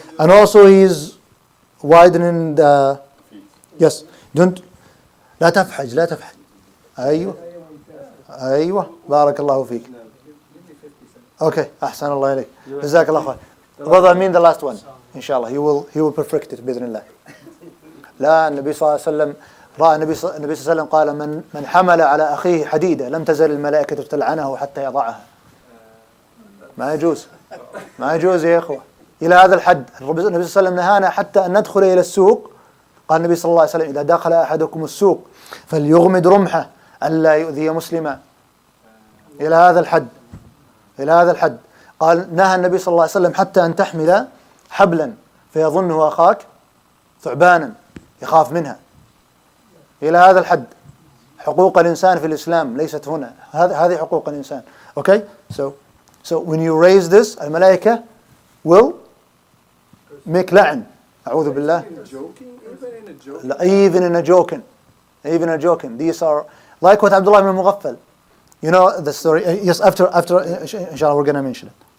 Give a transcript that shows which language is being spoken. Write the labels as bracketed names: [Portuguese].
[English] And also he's widening the. Yes. Don't. [Arabic] لا تفحج. أيوة. بارك الله فيك. [English] Okay. [Arabic] أحسن الله إليك. جزاك الله خير. [English] Brother, I mean the last one. Inshallah, he will perfect it [Arabic] بإذن الله. لا النبي صلى الله عليه وسلم رأى النبي صلى الله عليه وسلم قال من حمل على أخيه حديدة لم تزل الملائكة تلعنه حتى يضعها. ما يجوز يا إخوة إلى هذا الحد. النبي صلى الله عليه وسلم نهانا حتى أن ندخل إلى السوق. قال النبي صلى الله عليه وسلم إذا دخل أحدكم السوق فليغمد رمحه ألا يؤذي مسلما. إلى هذا الحد. قال نهى النبي صلى الله عليه وسلم حتى أن تحمل حبلا فيظنه أخاك ثعبانا يخاف منها. إلى هذا الحد. حقوق الإنسان في الإسلام ليست هنا. هذه حقوق الإنسان. [English] Okay? So when you raise this, الملائكة will make لعن. [Arabic] أعوذ بالله. [English] Even in a joking. These are like what Abdullah ibn Mughaffal. You know the story. Yes, after inshallah we're going to mention it.